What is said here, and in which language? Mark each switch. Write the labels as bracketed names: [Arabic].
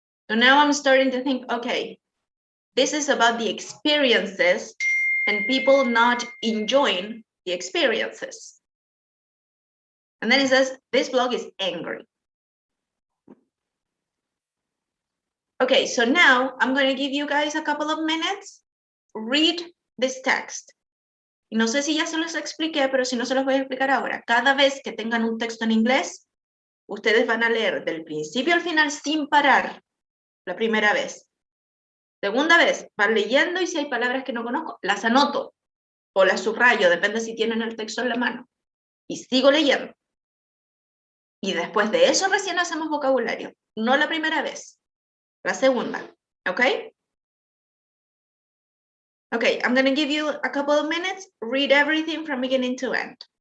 [English] So now I'm starting to think, okay, this is about the experiences and people not enjoying the experiences. And then it says, this blog is angry. Okay, so now I'm going to give you guys a couple of minutes. Read this text. [Spanish] Y no sé si ya se los expliqué, pero si no se los voy a explicar ahora. Cada vez que tengan un texto en inglés, ustedes van a leer del principio al final sin parar la primera vez. Segunda vez, van leyendo y si hay palabras que no conozco, las anoto o las subrayo, depende si tienen el texto en la mano. Y sigo leyendo. Y después de eso recién hacemos vocabulario. No la primera vez, la segunda. ¿Ok? [English] Okay, I'm going to give you a couple of minutes. Read everything from beginning to end.